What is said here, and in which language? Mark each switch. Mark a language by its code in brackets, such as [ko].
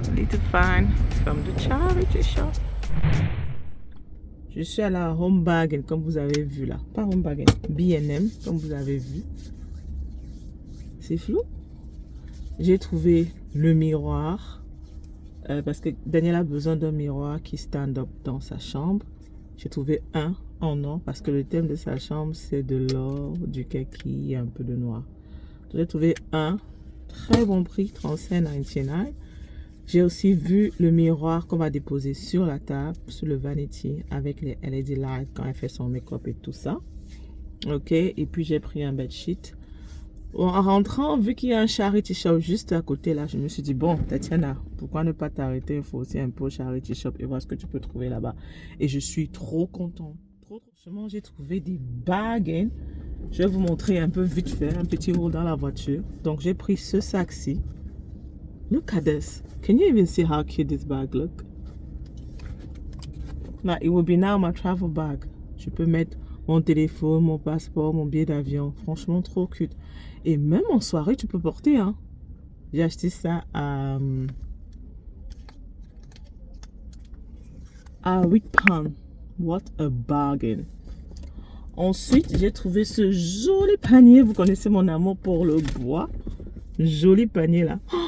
[en] To find from the charity shop. [fr] Je suis à la Home Bargain comme vous avez vu là. Pas Home Bargain, B&M comme vous avez vu. C'est flou. J'ai trouvé le miroir parce que Daniel a besoin d'un miroir qui [en] stand up [fr] dans sa chambre. J'ai trouvé un en or parce que le thème de sa chambre c'est de l'or, du kaki et un peu de noir. J'ai trouvé un très bon prix, $35.99. J'ai aussi vu le miroir qu'on va déposer sur la table, sur le vanity, avec les LED lights quand elle fait son make-up et tout ça. Ok, et puis j'ai pris un bedsheet. Bon, en rentrant, vu qu'il y a un charity shop juste à côté là, je me suis dit, bon, Tatiana, pourquoi ne pas t'arrêter? Il faut aussi un peu au charity shop et voir ce que tu peux trouver là-bas. Et je suis trop contente. Franchement, j'ai trouvé des bargains. Je vais vous montrer un peu vite fait, un petit haul dans la voiture. Donc, j'ai pris ce sac-ci. [en] Look at this. Can you even see how cute this bag look? Now, it will be now my travel bag. [fr] Je peux mettre mon téléphone, mon passeport, mon billet d'avion. Franchement, trop cute. Et même en soirée, tu peux porter. Hein. J'ai acheté ça à 8 pounds. [en] What a bargain. [fr] Ensuite, j'ai trouvé ce joli panier. Vous connaissez mon amour pour le bois. Joli panier là.